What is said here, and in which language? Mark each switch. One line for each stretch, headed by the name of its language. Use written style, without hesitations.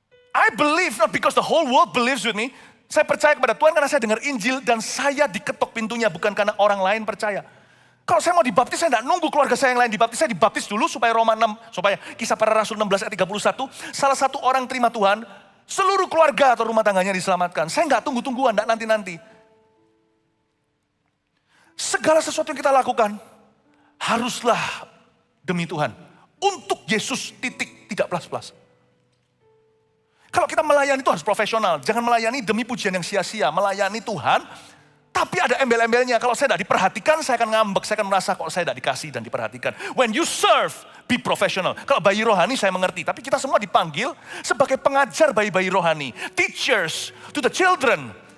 English: I believe not because the whole world believes with me.
Indonesian: Saya percaya kepada Tuhan karena saya dengar Injil dan saya diketok pintunya bukan karena orang lain percaya. Kalau saya mau dibaptis, saya tidak nunggu keluarga saya yang lain dibaptis. Saya dibaptis dulu supaya Kisah Para Rasul 16 ayat 31. Salah satu orang terima Tuhan, seluruh keluarga atau rumah tangganya diselamatkan. Saya nggak tunggu-tungguan, nggak nanti-nanti. Segala sesuatu yang kita lakukan haruslah demi Tuhan. Untuk Yesus, titik, tidak plus-plus. Kalau kita melayani itu harus profesional. Jangan melayani demi pujian yang sia-sia. Melayani Tuhan, tapi ada embel-embelnya. Kalau saya tidak diperhatikan, saya akan ngambek. Saya akan merasa kok saya tidak dikasih dan diperhatikan.
English: When you serve, be professional.
Indonesian: Kalau bayi rohani saya mengerti. Tapi kita semua dipanggil sebagai pengajar bayi-bayi rohani.
English: Teachers to the children.